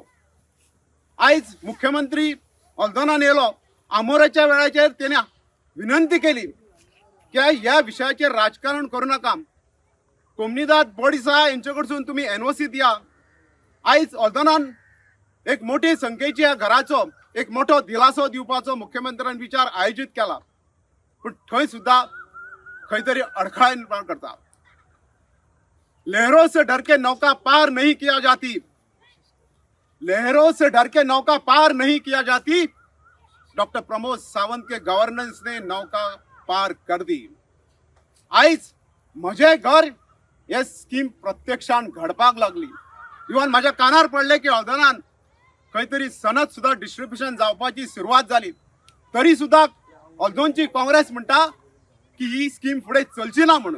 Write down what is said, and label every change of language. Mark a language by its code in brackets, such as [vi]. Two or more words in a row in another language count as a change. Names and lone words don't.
[kok] आयज मुख्यमंत्री हल्दोनान येयलो, आमोरेच्या वेळाचेर तेणे विनंती केली की ह्या विशयाचेर राजकारण करू नका, कोमनीदाद बॉडीज आहा यांचे कडसून तुम्ही एनओसी दिया। आयज हल्दोनान एक मोठी संख्येची ह्या घराचो एक मोठो दिलासो दिवपाचो मुख्यमंत्र्यान विचार आयोजित केला, पण थंय सुद्धा खंय तरी अडखळा निर्माण करता। [hi] लहरों से डर के नौका पार नहीं किया जाती, लहरों से डर के नौका पार नहीं किया जाती, डॉक्टर प्रमोद सावंत के गवर्नेंस ने नौका पार कर दी। [kok] आयज म्हजे घर हे स्कीम प्रत्यक्षान घडपाक लागली। इवन माझ्या कानार पडले की हल्दोनान खंय तरी सनद सुद्धा डिस्ट्रीब्युशन जावपाची सुरवात जाली, तरी सुद्धा हल्दोनची काँग्रेस म्हणटा की ही स्कीम फुडें चलची ना म्हणून।